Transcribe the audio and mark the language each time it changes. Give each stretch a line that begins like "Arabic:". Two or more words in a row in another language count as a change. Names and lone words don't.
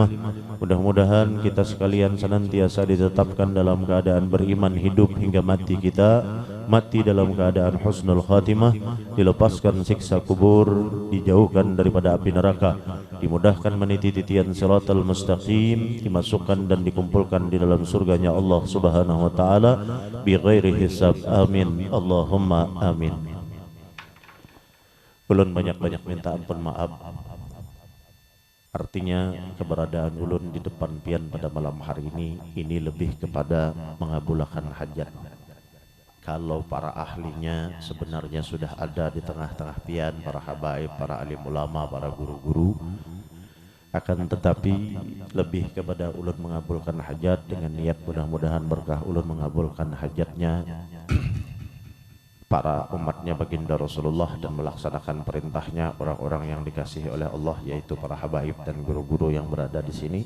Indonesian: Mudah-mudahan kita sekalian senantiasa ditetapkan dalam keadaan beriman hidup hingga mati kita, mati dalam keadaan husnul khatimah, dilepaskan siksa kubur, dijauhkan daripada api neraka, dimudahkan meniti titian siratal mustaqim, dimasukkan dan dikumpulkan di dalam surganya Allah
Arabic: سبحانه وتعالى بغير حساب. آمين اللهم آمين.
Banjar: Ulun banyak-banyak minta ampun maaf. Artinya keberadaan ulun di depan pian pada malam hari ini lebih kepada mengabulkan hajat. Kalau para ahlinya sebenarnya sudah ada di tengah-tengah pian, para habaib, para alim ulama, para guru-guru, akan tetapi lebih kepada ulun mengabulkan hajat dengan niat mudah-mudahan berkah ulun mengabulkan hajatnya para umatnya baginda Rasulullah dan melaksanakan perintahnya orang-orang yang dikasihi oleh Allah, yaitu para habaib dan guru-guru yang berada di sini.